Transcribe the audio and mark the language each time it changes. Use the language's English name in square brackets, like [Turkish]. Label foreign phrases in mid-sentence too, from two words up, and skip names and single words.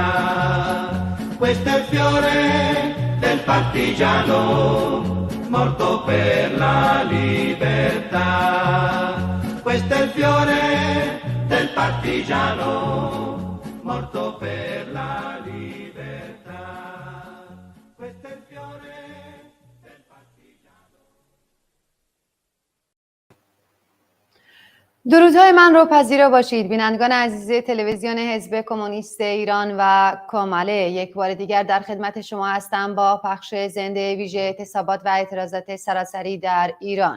[Italian] Questo è il fiore del partigiano, morto per la libertà. Questo è il fiore del partigiano, morto per la libertà. Questo è il fiore del partigiano. [Persian] درودهای من رو پذیرا باشید بینندگان عزیز تلویزیون حزب کمونیست ایران و کامله. یک بار دیگر در خدمت شما هستم با پخش زنده ویژه اعتصابات و اعتراضات سراسری در ایران.